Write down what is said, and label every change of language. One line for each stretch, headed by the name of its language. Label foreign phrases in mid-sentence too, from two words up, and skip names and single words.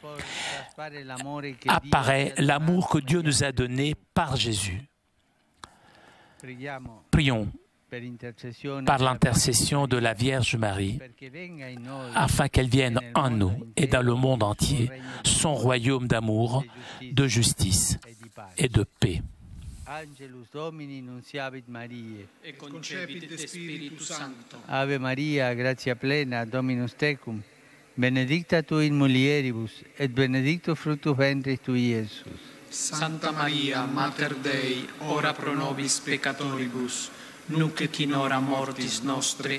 French: Apparaît l'amour que Dieu nous a donné par Jésus. Prions par l'intercession de la Vierge Marie, afin qu'elle vienne en nous et dans le monde entier, son royaume d'amour, de justice et de paix.
Latin: Angelus Domini nunciavit Mariae, et concepit de Spiritu Sancto. Ave Maria, gratia plena, Dominus tecum, benedicta tu in mulieribus, et benedictus fructus ventris tui, Iesus. Santa Maria, Mater Dei, ora pro nobis peccatoribus, nunc et in hora mortis nostre.